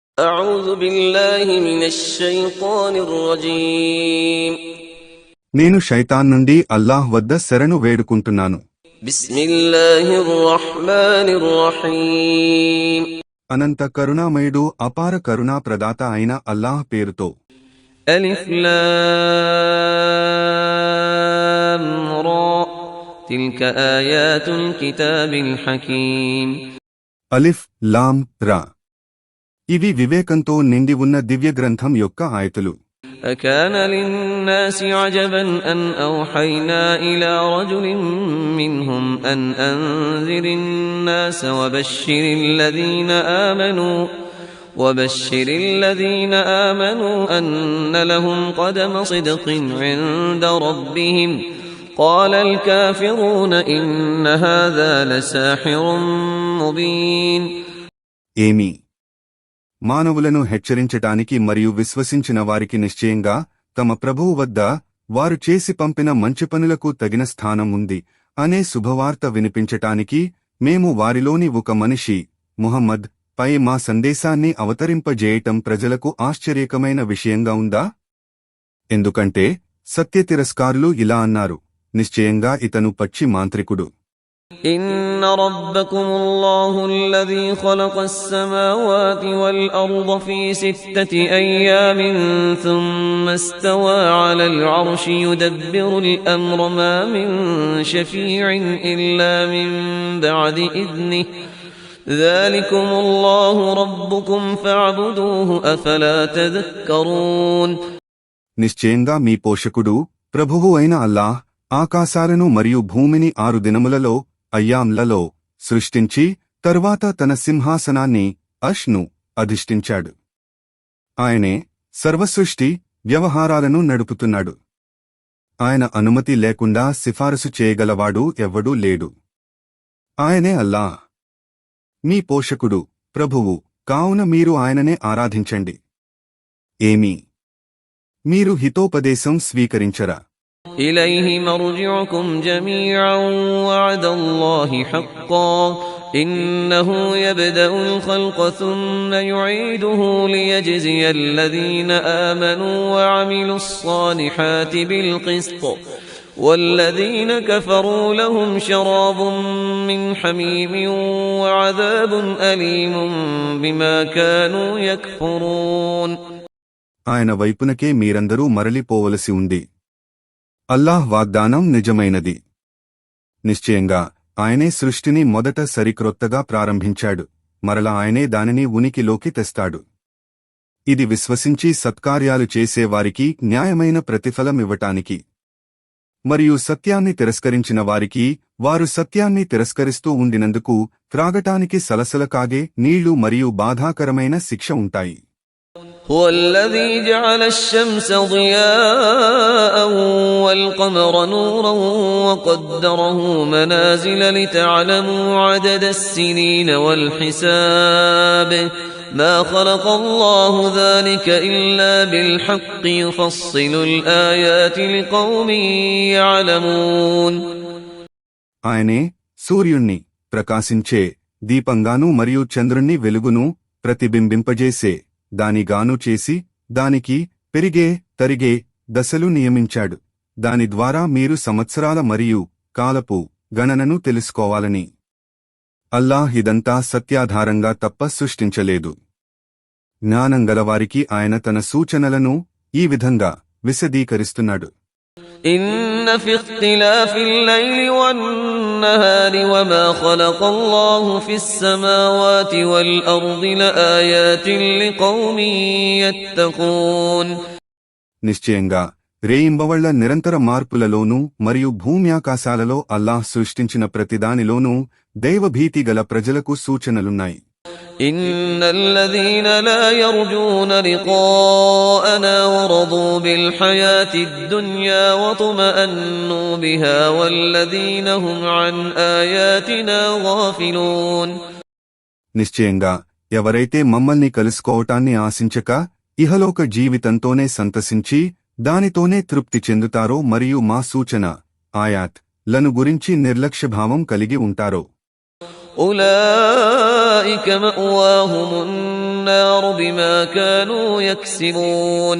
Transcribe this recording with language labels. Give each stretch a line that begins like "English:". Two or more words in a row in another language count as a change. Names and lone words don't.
Arabic: أعوذ بالله من الشيطان الرجيم
Telugu: నేను శైతాన్ నుండి అల్లాహ్ వద్ద శరణు వేడుకుంటున్నాను.
Arabic: بسم الله الرحمن الرحيم
Telugu: అనంత కరుణామయుడు అపార కరుణా ప్రదాత అయిన అల్లాహ్ పేరుతో.
Arabic: ألف لام را تلك آيات الكتاب الحكيم ألف لام را,
Telugu: ఇవి వివేకంతో నిండి ఉన్న దివ్య గ్రంథం యొక్క ఆయతులు.
Arabic: أكان للناس عجبا أن أوحينا إلى رجل منهم أن أنذر الناس وبشر الذين آمنوا أن لهم قدم صدق عند ربهم قال الكافرون إن هذا لساحر مبين.
Telugu: ఏమి మానవులను హెచ్చరించటానికి మరియు విశ్వసించిన వారికి నిశ్చయంగా తమ ప్రభువు వద్ద వారు చేసి పంపిన మంచి పనులకు తగిన స్థానం ఉంది అనే శుభవార్త వినిపించటానికి మేము వారిలోని ఒక మనిషి ముహమ్మద్ పై మా సందేశాన్ని అవతరింపజేయటం ప్రజలకు ఆశ్చర్యకమైన విషయంగా ఉందా? ఎందుకంటే సత్యతిరస్కారులు ఇలా అన్నారు, నిశ్చయంగా ఇతను పచ్చి మాంత్రికుడు.
Arabic: إن ربكم الله الذي خلق السماوات والأرض في 6 أيام ثم استوى على العرش يدبر الأمر ما من شفيع إلا من بعد إذنه ذلكم الله ربكم فاعبدوه أفلا تذكرون.
Telugu: నిశ్చయంగా మీ పోషకుడు ప్రభువు అయిన అల్లాహ్ ఆకాశాలను మరియు భూమిని 6 దినములలో అయ్యాంలలో సృష్టించి తరువాత తన సింహాసనాన్ని అష్ను అధిష్ఠించాడు. ఆయనే సర్వసృష్టి వ్యవహారాలను నడుపుతున్నాడు. ఆయన అనుమతి లేకుండా సిఫారసు చేయగలవాడు ఎవ్వడూ లేడు. ఆయనే అల్లాహ్ మీ పోషకుడు ప్రభువు, కావున మీరు ఆయననే ఆరాధించండి. ఏమి మీరు హితోపదేశం స్వీకరించరా?
Arabic: إليه مرجعكم جميعا وعد الله حقا إنه يبدأ الخلق ثم يعيده ليجزي الذين آمنوا وعملوا الصالحات بالقسط والذين كفروا لهم شراب من حميم وعذاب أليم بما كانوا يكفرون.
Telugu: ఆయన వైపునకే మీరందరూ మరలిపోవలసి ఉంది. అల్లాహ్ వాగ్దానం నిజమైనది. నిశ్చయంగా ఆయనే సృష్టిని మొదట సరిక్రొత్తగా ప్రారంభించాడు, మరలా ఆయనే దానిని ఉనికిలోకి తెస్తాడు. ఇది విశ్వసించి సత్కార్యాలు చేసేవారికి న్యాయమైన ప్రతిఫలమివ్వటానికి, మరియు సత్యాన్ని తిరస్కరించిన వారికి వారు సత్యాన్ని తిరస్కరిస్తూ ఉండినందుకు త్రాగటానికి సలసల కాగే నీళ్లు మరియు బాధాకరమైన శిక్ష ఉంటాయి.
Arabic: هو الذي جعل الشمس ضياء والقمر نورا وقدره منازل لتعلموا عدد السنين والحساب ما خلق الله ذلك إلا بالحق يفصل الآيات لقوم يعلمون.
Telugu: ఆయనే సూర్యుణ్ణి ప్రకాశించే దీపంగాను మరియు చంద్రుణ్ణి వెలుగును ప్రతిబింబింపజేసే దానిగాను చేసి దానికి పెరిగే తరిగే దశలు నియమించాడు, దాని ద్వారా మీరు సంవత్సరాల మరియు కాలపు గణనను తెలుసుకోవాలని. అల్లాహ్ ఇదంతా సత్యాధారంగా తప్ప సృష్టించలేదు. జ్ఞానంగలవారికి ఆయన తన సూచనలను ఈ విధంగా విశదీకరిస్తున్నాడు.
Arabic: إن في اختلاف الليل والنهار وما خلق الله في السماوات والأرض لآيات لقوم يتقون.
Telugu: నిశ్చయంగా రేయింబవళ్ల నిరంతర మార్పులలోనూ మరియు భూమ్యాకాశాలలో అల్లాహ్ సృష్టించిన ప్రతిదానిలోనూ దైవభీతి గల ప్రజలకు సూచనలున్నాయి.
Arabic: إن الذين لا يرجون لقاءنا ورضوا بالحياة الدنيا واطمأنوا بها والذين هم عن آياتنا غافلون.
Telugu: నిశ్చయంగా ఎవరైతే మమ్మల్ని కలుసుకోవటాన్ని ఆశించక ఇహలోక జీవితంతోనే సంతసించి దానితోనే తృప్తి చెందుతారో మరియు మా సూచన ఆయాత్ లను గురించి నిర్లక్ష్యభావం కలిగి ఉంటారో
Arabic: أولئك مأواهم النار بما كانوا يكسبون